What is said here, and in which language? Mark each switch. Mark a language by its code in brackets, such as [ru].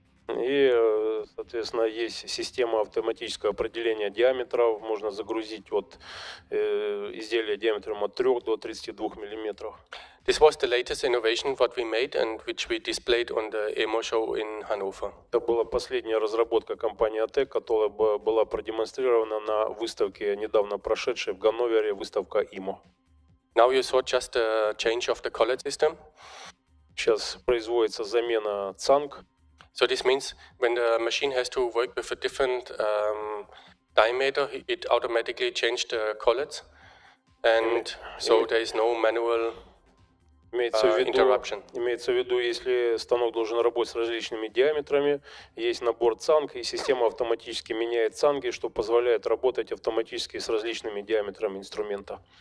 [ru] И, соответственно, есть система автоматического определения диаметров. Можно загрузить от изделия диаметром от 3 до 32 миллиметров. [en] This was the latest innovation what we made and which we displayed on the EMO show in Hanover. [ru] Это была последняя разработка компании OTEC, которая была продемонстрирована на выставке, недавно прошедшей в Ганновере, выставка ИМО. [en] Now you saw just a change of the collet system. [ru] Сейчас производится замена цанг. [en] So this means when the machine has to work with a different diameter, it automatically changes the collets, and so there is no manual interruption. [ru] Имеется в виду, если станок должен работать с различными диаметрами, есть набор цанг, и система автоматически меняет цанги, что позволяет работать автоматически с различными диаметрами инструмента.